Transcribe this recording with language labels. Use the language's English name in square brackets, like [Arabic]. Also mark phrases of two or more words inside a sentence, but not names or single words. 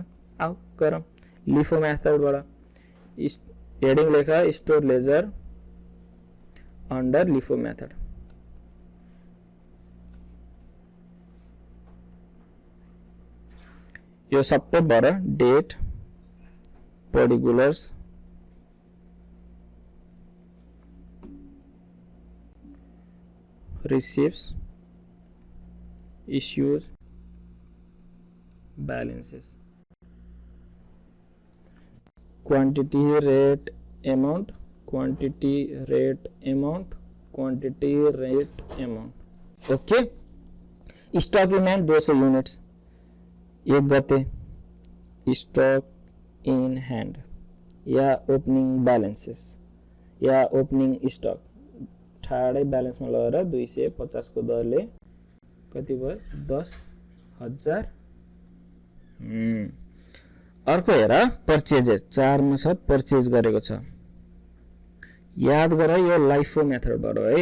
[Nepali] आऊ गरौँ लिफो मेथडबाट। हेडिङ लेख [English] store ledger under LIFO method. [Nepali] यो सबै बर डेट, पर्टिकुलर्स, [English] receipts, issues, balances, quantity, rate, amount, quantity, rate, amount, quantity, rate, amount। ओके। stock in hand 200 units [Nepali] 1 गते, [English] stock in hand [Nepali] या [English] opening balances [Nepali] या [English] opening stock [Nepali] ठाडै ब्यालेन्समा लगेर 250 को दरले कति भयो? 10,000। अर्को हेर, परचेजेस 4 मा छ, परचेज गरेको छ। याद गर यो लाइफो मेथडबाट है।